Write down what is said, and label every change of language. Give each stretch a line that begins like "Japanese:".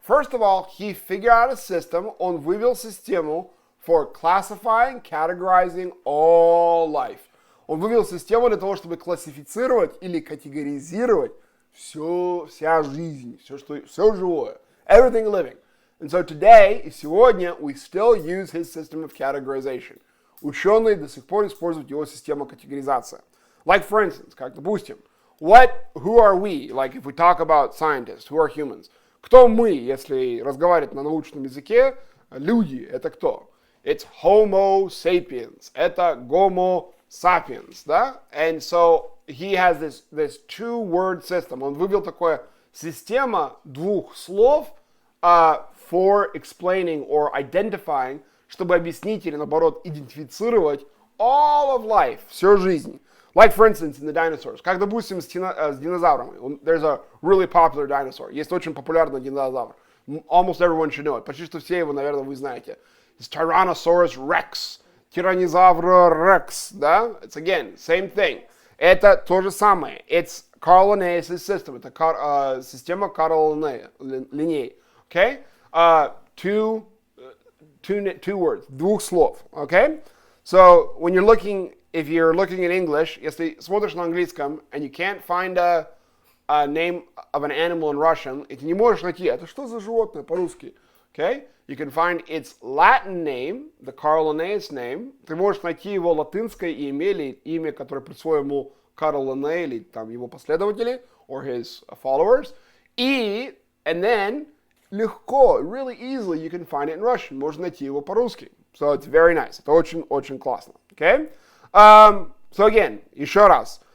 English: First of all, he figured out a system.
Russian: Он вывел систему
English: for classifying, categorizing all life.
Russian: Он вывел систему для того, чтобы классифицировать или категоризировать вся жизнь, все живое.
English: Everything living. And so today,
Russian: и сегодня,
English: we still use his system of categorization.
Russian: Ученые до сих пор используют его систему категоризации.
English: Like, for instance,
Russian: как, допустим,
English: who are we? Like, if we talk about scientists, who are humans?
Russian: Кто мы, если разговаривать на научном языке? Люди, это кто?
English: It's Homo sapiens.
Russian: Это Homo sapiens, да?
English: And so, he has this two-word system.
Russian: Он вывел такое система двух слов
English: for explaining or identifying,
Russian: чтобы объяснить или наоборот идентифицировать
English: all of life,
Russian: всю жизнь.
English: Like, for instance, in the dinosaurs.
Russian: Как, допустим, с динозаврами.
English: There's a really popular dinosaur.
Russian: Есть очень популярный динозавр.
English: Almost everyone should know it.
Russian: Почти что все его, наверное, вы знаете.
English: It's Tyrannosaurus Rex.
Russian: Тираннозавр Rex. Да?
English: It's again, same thing.
Russian: Это то же самое.
English: It's Carl Linnaeus' system.
Russian: Это система Карла Линнея.
English: Okay? Two words.
Russian: Двух слов.
English: Okay? So, when you're looking, if you're looking at English,
Russian: если смотришь на английском,
English: and you can't find a name of an animal in Russian,
Russian: и ты не можешь найти, это что за животное по-русски?
English: Okay? You can find its Latin name, the Carl Linnaeus name.
Russian: Ты можешь найти его латинское имя, или имя, которое присвоил ему Карл Линней, или там его последователи,
English: or his followers. And then, легко, really easily, you can find it in Russian.
Russian: Можно найти его по-русски.
English: So it's very nice.
Russian: Это очень классно.
English: Okay? So again,
Russian: еще раз.